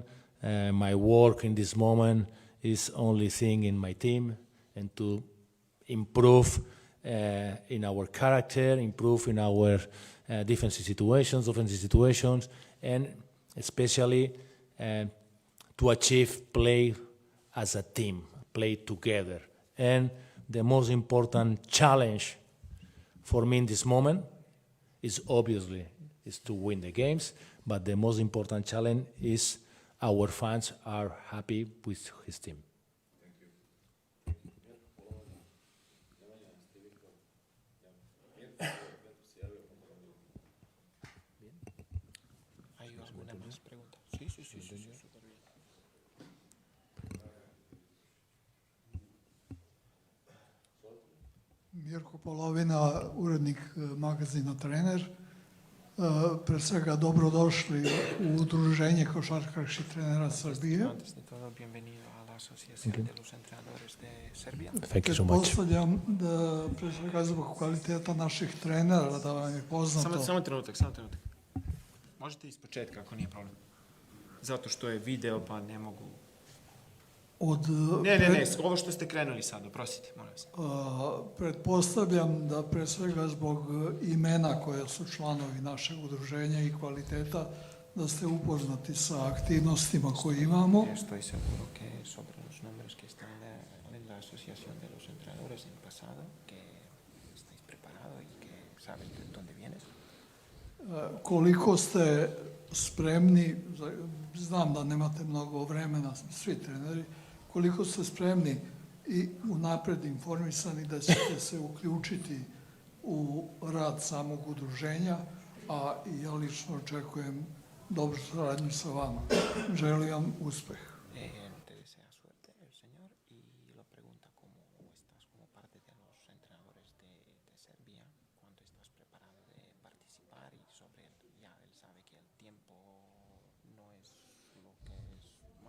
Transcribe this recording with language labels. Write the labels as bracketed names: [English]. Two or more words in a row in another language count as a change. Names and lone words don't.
[English] My work in this moment is only thing in my team and to improve in our character, improve in our defensive situations, offensive situations, and especially to achieve play as a team, play together. And the most important challenge for me in this moment is obviously to win the games, but the most important challenge is our fans are happy with his team. [Spanish] ¿Hay alguna más pregunta? Sí, súper bien. [Serbian] Mirko Polovina, urednik magazina Trener. Pre svega dobrodošli u Udruženje košarkaških trenera Srbije. [Spanish] Antes de todo, bienvenido a la Asociación de los Entrenadores de Serbia. [English] Thank you so much. [Serbian] Pretpostavljam da pre svega zbog kvaliteta naših trenera, da vam je poznato. Samo trenutak. Možete iz početka, ako nije problem. Zato što je video, pa ne mogu... Ne, ovo što ste krenuli sad, oprostite, molim vas. Pretpostavljam da pre svega zbog imena koje su članovi našeg udruženja i kvaliteta, da ste upoznati sa aktivnostima koje imamo. [Spanish] Estoy seguro que sobre los nombres que están en la Asociación de los Entrenadores en pasado, que estáis preparados y que sabes de dónde vienes. [Serbian] Koliko ste spremni, znam da nemate mnogo vremena, svi treneri, koliko ste spremni i unapred informisani da ćete se uključiti u rad samog udruženja, a i ja lično očekujem dobru saradnju sa vama. Želim vam uspeh. [Spanish] Te desea suerte el señor y lo pregunta cómo estás como parte de los entrenadores de Serbia, cuánto estás preparado de participar y sobre él. Ya él sabe que el tiempo no es lo que es más,